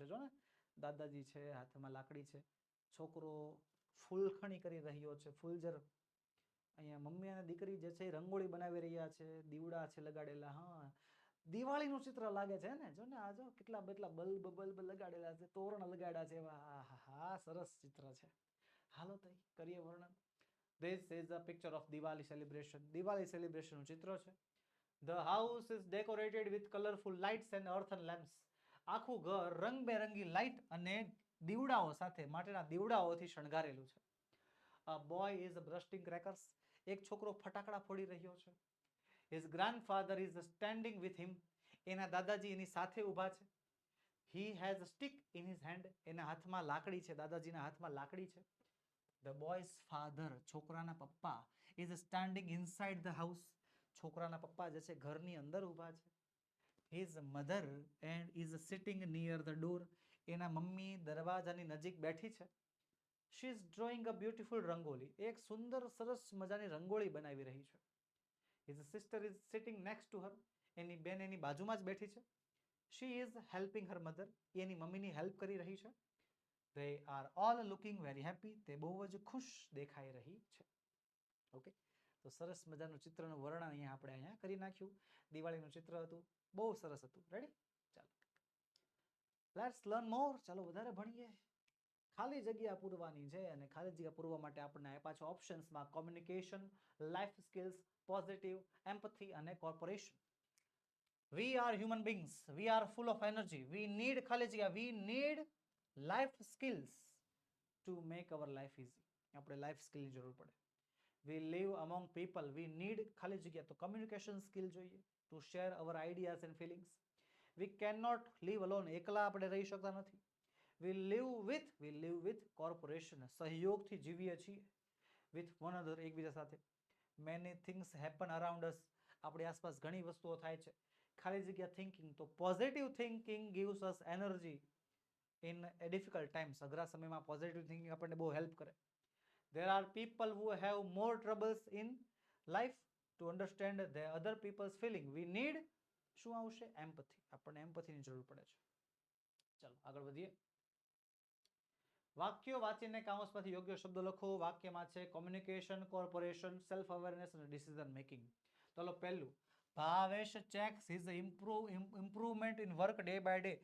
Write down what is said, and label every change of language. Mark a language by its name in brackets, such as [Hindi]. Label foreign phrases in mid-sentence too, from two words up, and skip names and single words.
[Gujarati] જો ને, દાદાજી છે, હાથમાં લાકડી છે, છોકરો ફૂલખણી કરી રહ્યો છે, ફૂલઝર. અહીંયા મમ્મી અને દીકરી જે છે એ રંગોળી બનાવી રહ્યા છે, દીવડા છે લગાડેલા. હા, દિવાળીનું ચિત્ર લાગે છે ને, જો ને આ જો કેટલા કેટલા બલ્બ લગાડેલા છે, તોરણ લગાડ્યા છે, હા સરસ ચિત્ર છે. હાલો તો કરીએ વર્ણન. [English] This is a picture of Diwali celebration. [Gujarati] દિવાળી સેલિબ્રેશન નું ચિત્ર છે. [English] The house is decorated with colorful lights and earthen lamps. [Gujarati] આખું ઘર રંગબેરંગી લાઇટ અને દીવડાઓ સાથે માટેના દીવડાઓથી શણગારેલું છે. [English] A boy is bursting crackers. [Gujarati] એક છોકરો ફટાકડા ફોડી રહ્યો છે. [English] His grandfather is standing with him. [Gujarati] એના દાદાજી એની સાથે ઊભા છે. [English] He has a stick in his hand. [Gujarati] એના હાથમાં લાકડી છે, દાદાજીના હાથમાં લાકડી છે. [English] The boy's father, [Gujarati] છોકરાના પપ્પા, [English] is standing inside the house. [Gujarati] છોકરાના પપ્પા જે છે ઘરની અંદર ઊભા છે. [English] His mother and is sitting near the door. [Gujarati] એના મમ્મી દરવાજાની નજીક બેઠી છે. [English] She is drawing a beautiful rangoli. [Gujarati] એક સુંદર સરસ મજાની રંગોળી બનાવી રહી છે. [English] His sister is sitting next to her. [Gujarati] એની બેન એની બાજુમાં જ બેઠી છે. [English] She is helping her mother. [Gujarati] એની મમ્મીની હેલ્પ કરી રહી છે. [English] They are all looking very happy. [Gujarati] તે બહુ જ ખુશ દેખાઈ રહી છે. ઓકે, તો સરસ મજાનું ચિત્રનું વર્ણન અહીંયા કરી નાખ્યું. દિવાળીનું ચિત્ર હતું, બહુ સરસ હતું. રેડી? ચાલો, [English] let's learn more. [Gujarati] ચાલો વધારે ભણીએ. ખાલી જગ્યા પૂરવાની છે અને ખાલી જગ્યા પૂરવા માટે આપણને આપ્યા છે ઓપ્શન્સમાં કોમ્યુનિકેશન, [English] life skills, [Gujarati] પોઝિટિવ, એમ્પથી અને કોર્પોરેશન. [English] We are human beings. We are full of energy. We need [Gujarati] ખાલી જગ્યા. [English] We need life skills to make our life easy. [Gujarati] આપણે લાઈફ સ્કિલની જરૂર પડે. [English] We live among people. We need [Gujarati] ખાલી જગ્યા તો [English] communication skill જોઈએ to share our ideas and feelings. We cannot live alone. [Gujarati] એકલા આપણે રહી શકતા નથી. [English] We live with corporation. [Gujarati] સહયોગથી જીવીએ છીએ. [English] With one another, [Gujarati] એકબીજા સાથે. [English] Many things happen around us. [Gujarati] આપણી આસપાસ ઘણી વસ્તુઓ થાય છે. ખાલી જગ્યા [English] thinking તો positive thinking gives us energy in a difficult times. [Gujarati] અઘરા સમયમાં [English] positive thinking [Gujarati] આપણને બહુ હેલ્પ કરે. [English] There are people who have more troubles in life to understand the other people's feeling. We need [Gujarati] શું આવશે? empathy. આપણને empathyની જરૂર પડે છે. ચાલો આગળ વધીએ. વાક્યો વાંચીને કાઉન્સમાંથી યોગ્ય શબ્દો લખો. વાક્યમાં છે કોમ્યુનિકેશન, કોર્પોરેશન, [English] self awareness [Gujarati] અને [English] decision making. [Gujarati] ચાલો પહેલું, [English] Bhavesh checks his improvement in work day by day.